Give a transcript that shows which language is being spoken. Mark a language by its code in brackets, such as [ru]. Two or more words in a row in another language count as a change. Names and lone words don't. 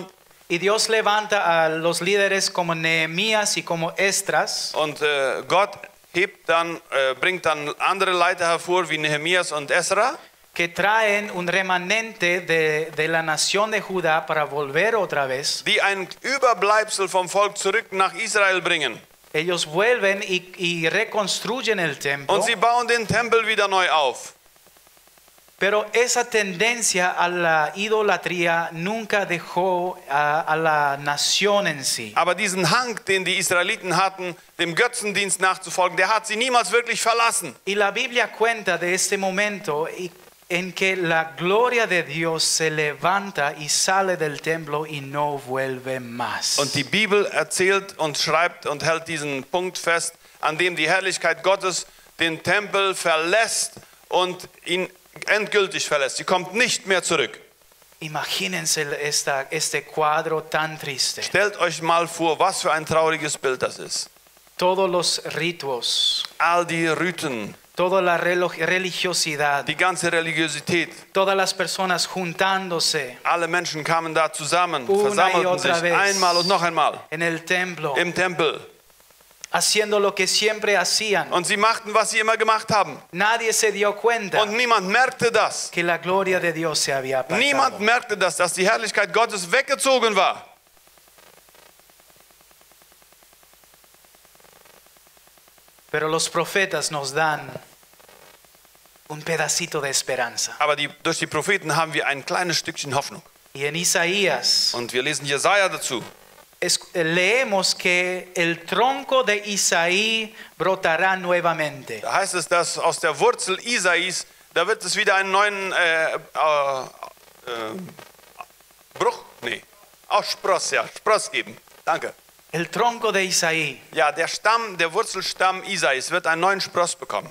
[es] Y Dios levanta a los líderes como Nehemías y como Esdras. [de] Und Gott bringt dann andere Leiter hervor wie Nehemias und Esra. [es] Que traen un remanente de la nación de Judá para volver otra vez. [de] Die ein Überbleibsel vom Volk zurück nach Israel bringen. [es] Ellos vuelven y reconstruyen el templo. [de] Und sie bauen den Tempel wieder neu auf. [es] Pero esa tendencia a la idolatría nunca dejó a la nación en sí. [de] Aber diesen Hang, den die Israeliten hatten, dem Götzendienst nachzufolgen, der hat sie niemals wirklich verlassen. [es] Y la Biblia cuenta de este momento en que la gloria de Dios se levanta y sale del templo y no vuelve más. [de] Und die Bibel erzählt und schreibt und hält diesen Punkt fest, an dem die Herrlichkeit Gottes den Tempel verlässt und ihn endgültig verlässt. Sie kommt nicht mehr zurück. [es] Imagínense este cuadro tan triste. [de] Stellt euch mal vor, was für ein trauriges Bild das ist. [es] Todos los ritos, [de] All die Riten, [es] toda la religiosidad, [de] die ganze Religiosität, [es] todas las personas juntándose [de] alle Menschen kamen da zusammen, [es] Una y [de] versammelten [es] otra [de] sich [es] vez. [de] einmal und noch einmal [es] en el templo, [de] im Tempel. [es] haciendo lo que siempre hacían. [de] Und sie machten, was sie immer gemacht haben. [es] Nadie se dio cuenta [de] Und niemand merkte das. [es] que la gloria de Dios se había [de] Niemand [es] apartado. [de] merkte das, dass die Herrlichkeit Gottes weggezogen war. [es] Pero los profetas nos dan un pedacito de esperanza. [de] Aber durch die Propheten haben wir ein kleines Stückchen Hoffnung. [es] Y en Isaías [de] Und wir lesen Jesaja dazu. [es] leemos que el tronco de Isaí brotará nuevamente. [de] Da heißt es, dass aus der Wurzel Isais, da wird es wieder einen neuen Spross geben. Danke. [es] El tronco de Isaí. [de] Ja, der Wurzelstamm Isais wird einen neuen Spross bekommen.